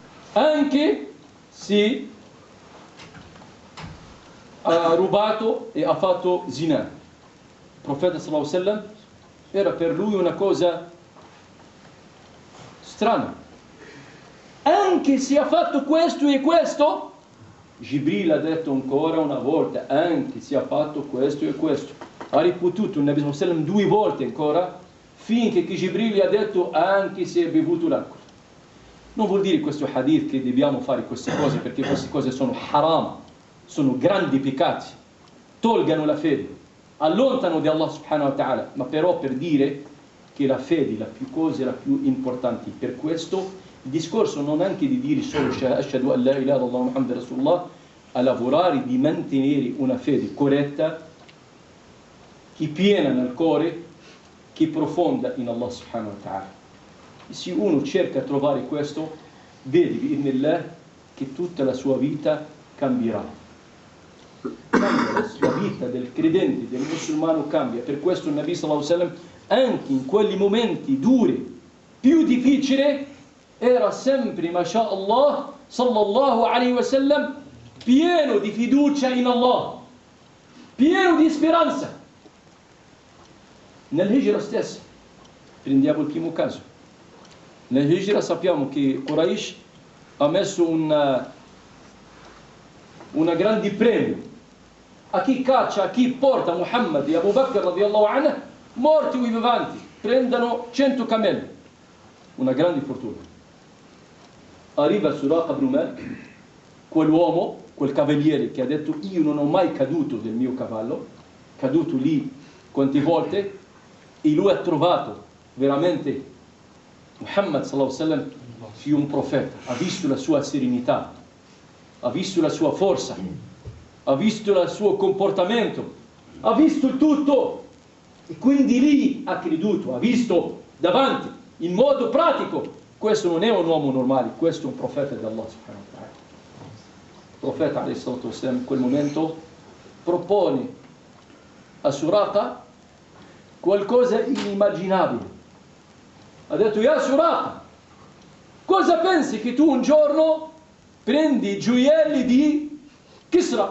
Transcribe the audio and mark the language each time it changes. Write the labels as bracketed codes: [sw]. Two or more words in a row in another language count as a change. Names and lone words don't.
[it] anche se ha rubato e ha fatto zina. Il profeta [ar] صلى الله عليه وسلم [it] era per lui una cosa strana. Anche se ha fatto questo e questo, Jibril ha detto ancora una volta, anche se ha fatto questo e questo. Ha ripetuto il [ar] النبي صلى الله عليه وسلم [it] 2 volte ancora, finché che Jibril gli ha detto anche se ha bevuto l'acqua. Non vuol dire questo hadith che dobbiamo fare queste cose, perché queste cose sono haram, sono grandi peccati, tolgano la fede, allontano di [ar] الله سبحانه وتعالى, [it] ma però per dire che la fede è la più importante. Per questo il discorso non è anche di dire solo [ar] أشهد أن لا إله إلا الله محمد رسول الله, [it] a lavorare di mantenere una fede corretta, che piena nel cuore, che profonda in [ar] الله سبحانه وتعالى. [it] E se uno cerca di trovare questo, vedi bi'idhnillah che tutta la sua vita cambierà. La sua vita del credente, del musulmano cambia. Per questo il [ar] النبي صلى الله عليه وسلم, [it] anche in quegli momenti duri, più difficili, era sempre, [ar] ما شاء الله صلى الله عليه وسلم, [it] pieno di fiducia in Allah, pieno di speranza. Nell'Hijra stessa, prendiamo il primo caso. Nell'Hijra sappiamo che Quraysh ha messo una grande premio a chi caccia, a chi porta Muhammad e Abu Bakr [ar] رضي الله عنه, [it] morti o vivanti, prendano 100 cammelli. Una grande fortuna. Arriva Suraqa ibn Malik, quell'uomo, quel cavaliere che ha detto io non ho mai caduto del mio cavallo, caduto lì quante volte, e lui ha trovato veramente [ar] محمد صلى الله عليه وسلم [it] sia un profeta, ha visto la sua serenità, ha visto la sua forza, ha visto il suo comportamento, ha visto il tutto, e quindi lì ha creduto, ha visto davanti in modo pratico. Questo non è un uomo normale, questo è un profeta di [ar] الله سبحانه وتعالى. [it] Il profeta [ar] عليه الصلاة والسلام [it] in quel momento propone a Suraqa qualcosa inimmaginabile. Ha detto: Ya Suraqa, cosa pensi che tu un giorno prendi i gioielli di Kisra?